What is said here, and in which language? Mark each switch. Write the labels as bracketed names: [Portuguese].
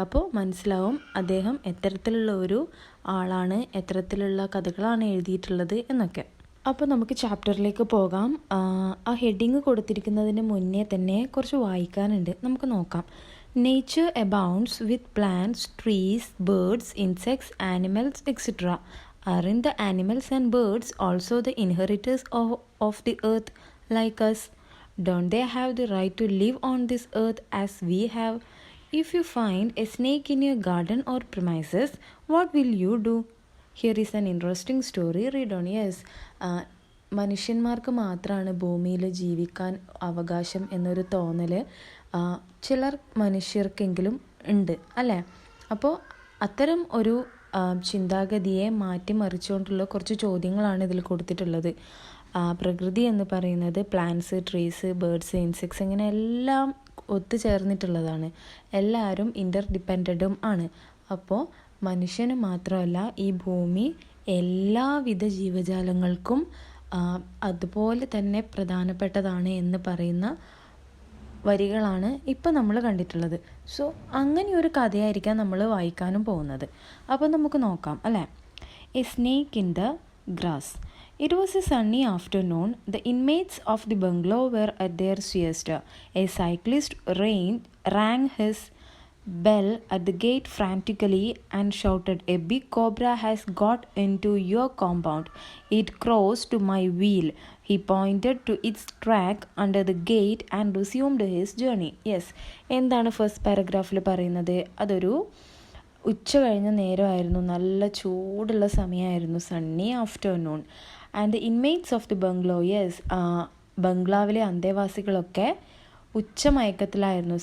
[Malayalam] അപ്പോൾ മനസ്സിലാവും അദ്ദേഹം എത്തരത്തിലുള്ള ഒരു ആളാണ്, എത്തരത്തിലുള്ള കഥകളാണ് എഴുതിയിട്ടുള്ളത് എന്നൊക്കെ. അപ്പോൾ നമുക്ക് ചാപ്റ്ററിലേക്ക് പോകാം. ആ ഹെഡിങ് കൊടുത്തിരിക്കുന്നതിന് മുന്നേ തന്നെ കുറച്ച് വായിക്കാനുണ്ട്, നമുക്ക് നോക്കാം. [English] Nature abounds with plants, trees, birds, insects, animals etcetera. Aren't the animals and birds also the inheritors of the earth like us? Don't they have the right to live on this earth as we have? If you find a snake in your garden or premises, what will you do? Here is an interesting story. Read on. [Malayalam] Yes, മനുഷ്യന്മാർക്ക് മാത്രമാണ് ഭൂമിയിൽ ജീവിക്കാൻ അവകാശം എന്നൊരു തോന്നൽ ചിലർ മനുഷ്യർക്കെങ്കിലും ഉണ്ട് അല്ലേ? അപ്പോൾ അത്തരം ഒരു ചിന്താഗതിയെ മാറ്റിമറിച്ചുകൊണ്ടുള്ള കുറച്ച് ചോദ്യങ്ങളാണ് ഇതിൽ കൊടുത്തിട്ടുള്ളത്. പ്രകൃതി എന്ന് പറയുന്നത് [English] plants, trees, birds, insects [Malayalam] ഇങ്ങനെ എല്ലാം ഒത്തുചേർന്നിട്ടുള്ളതാണ്. എല്ലാവരും ഇൻ്റർഡിപ്പെൻഡൻറ്റും ആണ്. അപ്പോൾ മനുഷ്യന് മാത്രമല്ല, ഈ ഭൂമി എല്ലാവിധ ജീവജാലങ്ങൾക്കും അതുപോലെ തന്നെ പ്രധാനപ്പെട്ടതാണ് എന്ന് പറയുന്ന വരികളാണ് ഇപ്പം നമ്മൾ കണ്ടിട്ടുള്ളത്. സോ അങ്ങനെ ഒരു കഥയായിരിക്കാം നമ്മൾ വായിക്കാനും പോകുന്നത്. അപ്പോൾ നമുക്ക് നോക്കാം അല്ലേ. [English] A snake in the grass. It was a sunny afternoon. The inmates of the bungalow were at their siesta. A cyclist rang his bell at the gate frantically and shouted, "A big cobra has got into your compound. It crossed to my wheel." He pointed to its track under the gate and resumed his journey. [Malayalam] Yes, എന്താണ് first പാരഗ്രാഫിൽ പറയുന്നത്? അതൊരു ഉച്ച കഴിഞ്ഞ നേരമായിരുന്നു, നല്ല ചൂടുള്ള സമയമായിരുന്നു, [English] Sunny afternoon. And the inmates of the bungalow. [Malayalam] Yes, ബംഗ്ലാവിലെ അന്തേവാസികളൊക്കെ ഉച്ചമയക്കത്തിലായിരുന്നു.